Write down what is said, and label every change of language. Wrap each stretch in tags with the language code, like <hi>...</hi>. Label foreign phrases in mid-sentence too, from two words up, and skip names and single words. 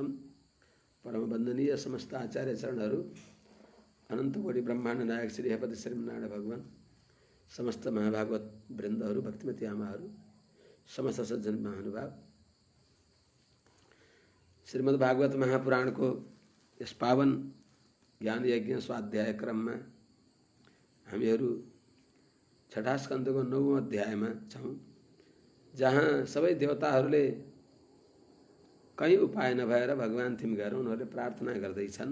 <ne>परम वंदनीय समस्त आचार्य चरणहरू, अनंतकोटि ब्रह्मांड नायक श्री हरिपति श्रीमन्नारायण भगवान, समस्त महाभागवत वृन्दहरू, भक्तिमती आमाहरू, समस्त सज्जन महानुभाव, श्रीमद्भागवत महापुराण को यस पावन ज्ञान यज्ञ स्वाध्याय क्रम में हामीहरू छठा स्कन्धको 9औं अध्यायमा छौं, जहाँ सबै देवताहरूले कहीँ उपाय नभएर भगवान थिम गएर उनीहरूले प्रार्थना गर्दैछन्।</ne>